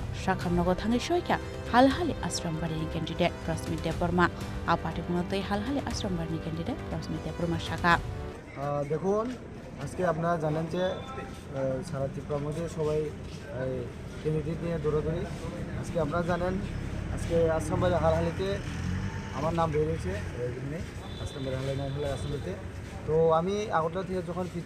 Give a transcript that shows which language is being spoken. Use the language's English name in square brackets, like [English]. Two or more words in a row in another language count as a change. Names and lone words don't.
[Kok Borok] shakham nogo thangai shoika halhali ashram bari candidate Prasmit Deborma apati kunotei halhali ashram bari candidate Prasmit Deborma shaka [Bangla] দেখুন আজকে আপনারা জানেন যে সারা ত্রিপুরার মধ্যে সবাই ক্যান্ডিডেট নিয়ে দৌড়াদৌড়ি আজকে আপনারা জানেন আজকে আসামবাড়ি হালহালিতে আমার নাম বেরিয়েছে এখানে আসামবাড়ি হালহালি আসামবাড়িতে তো আমি আগরতলা থেকে যখন ফিরছি